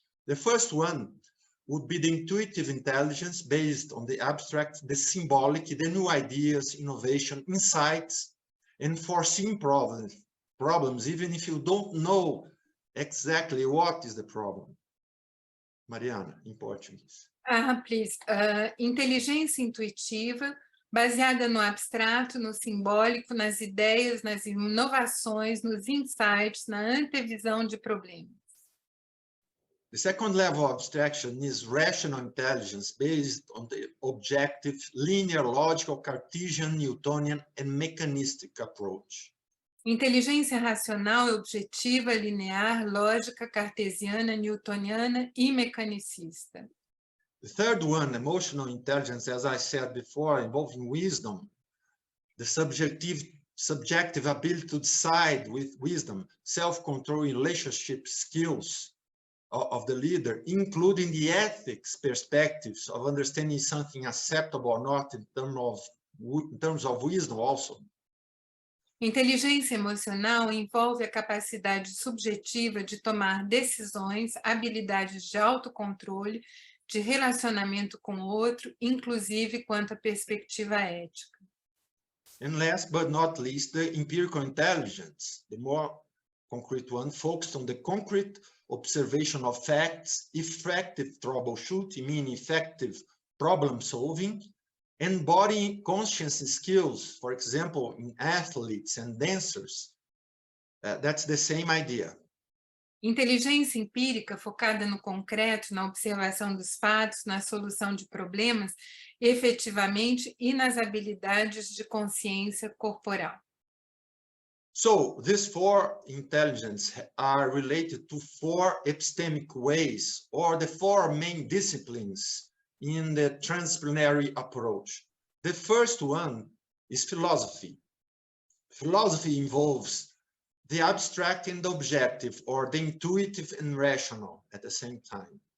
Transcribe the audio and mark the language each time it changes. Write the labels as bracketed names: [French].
[English] The first one would be the intuitive intelligence based on the abstract, the symbolic, the new ideas, innovation, insights, and foreseeing problems, even if you don't know exactly what is the problem. Mariana, in Portuguese. Please. [Portuguese] Inteligência intuitiva, baseada no abstrato, no simbólico, nas ideias, nas inovações, nos insights, na antevisão de problemas. [English] The second level of abstraction is rational intelligence based on the objective, linear, logical, Cartesian, Newtonian, and mechanistic approach. [Portuguese] Inteligência racional, objetiva, linear, lógica, cartesiana, newtoniana e mecanicista. [English] The third one, emotional intelligence, as I said before, involving wisdom, the subjective ability to decide with wisdom, self-control, relationship skills of the leader, including the ethics perspectives of understanding something acceptable or not in terms of wisdom also. [Portuguese] Inteligência emocional envolve a capacidade subjetiva de tomar decisões, habilidades de autocontrole, de relacionamento com o outro, inclusive quanto à perspectiva ética. [English] And last but not least, the empirical intelligence, the more concrete one, focused on the concrete observation of facts, effective troubleshooting, meaning effective problem solving, embodying conscience skills, for example, in athletes and dancers. That's the same idea. [Portuguese] Inteligência empírica focada no concreto, na observação dos fatos, na solução de problemas, efetivamente, e nas habilidades de consciência corporal. [English] So these 4 intelligences are related to 4 epistemic ways, or the 4 main disciplines in the transdisciplinary approach. The first one is philosophy. Philosophy involves the abstract and the objective, or the intuitive and rational at the same time.